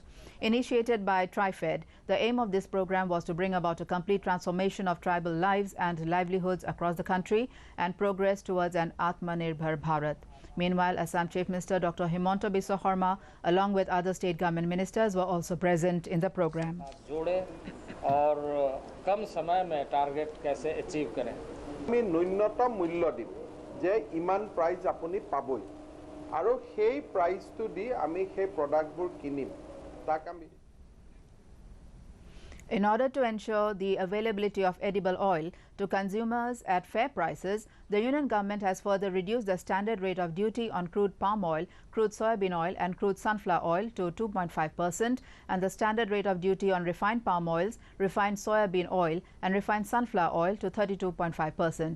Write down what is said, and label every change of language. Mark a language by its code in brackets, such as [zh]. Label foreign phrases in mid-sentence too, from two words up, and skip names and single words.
[en] Initiated by TriFed, the aim of this program was to bring about a complete transformation of tribal lives and livelihoods across the country and progress towards an Atmanirbhar Bharat. Meanwhile, Assam Chief Minister Dr. Himanta Biswa Sarma, along with other state government ministers, were also present in the program. [hi] और कम समय में टारगेट कैसे अचीव करें [as] আমি ন্যূনতম মূল্য দিম যে ইমান প্ৰাইজ আপুনি পাবই আৰু সেই প্ৰাইজটো দি আমি সেই প্ৰডাক্টবোৰ কিনিম তাক আমি [en] In order to ensure the availability of edible oil to consumers at fair prices, the Union government has further reduced the standard rate of duty on crude palm oil, crude soybean oil and crude sunflower oil to 2.5% and the standard rate of duty on refined palm oils, refined soybean oil and refined sunflower oil to 32.5%.